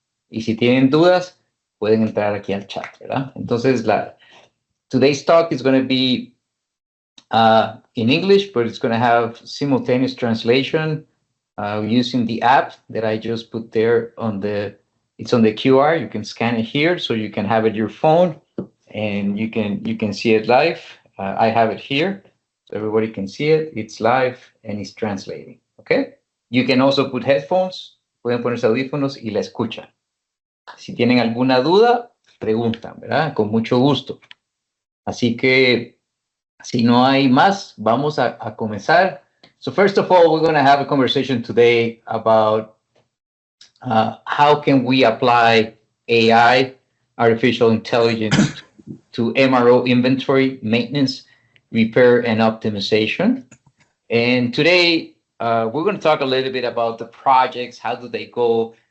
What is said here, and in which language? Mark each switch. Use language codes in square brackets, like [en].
[es] Y si tienen dudas, pueden entrar aquí al chat, ¿verdad? [en] Entonces, today's talk is going to be in English, but it's going to have simultaneous translation using the app that I just put there it's on the QR. You can scan it here, so you can have it your phone, and you can see it live. I have it here, so everybody can see it. It's live, and it's translating, okay? You can also put headphones, [es] pueden ponerse audífonos y la escuchan. Si tienen alguna duda, preguntan, ¿verdad? Con mucho gusto. Así que, si no hay más, vamos a comenzar. [en] So first of all, we're going to have a conversation today about how can we apply AI, artificial intelligence, to MRO inventory, maintenance, repair, and optimization. And today, we're going to talk a little bit about the projects, how do they go.